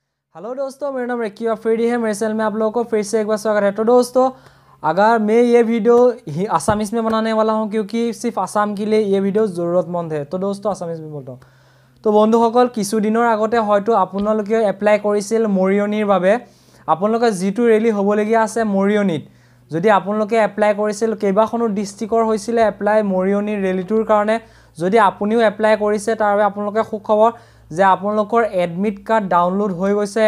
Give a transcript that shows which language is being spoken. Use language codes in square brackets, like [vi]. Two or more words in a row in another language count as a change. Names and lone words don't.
[hi] हेलो दोस्तों, मेरा नाम रकीब अफरीदी है। मेरे चैनल में आप लोगों को फिर से एक बार स्वागत है। तो दोस्तों, अगर मैं ये वीडियो आसामीज़ में बनाने वाला हूँ क्योंकि सिर्फ आसाम के लिए ये वीडियो ज़रूरतमंद है। तो दोस्तों आसामीज़ में बोलता हूँ। [as] तो बंधुসকল, কিছুদিনৰ আগতে হয়তো আপোনালোকে এপ্লাই কৰিছিল মৰিয়নিৰ বাবে। আপোনালোকে যিটো ৰেলি হ'বলগীয়া আছে মৰিয়নিত, যদি আপোনালোকে এপ্লাই কৰিছিল, কেইবাখনো ডিষ্ট্ৰিক্টৰ হৈছিলে এপ্লাই মৰিয়নিৰ ৰেলিটোৰ কাৰণে। যদি আপুনিও এপ্লাই কৰিছে তাৰ বাবে আপোনালোকে সুখবৰ যে আপোনালোকৰ এডমিট কাৰ্ড ডাউনলোড হৈ গৈছে।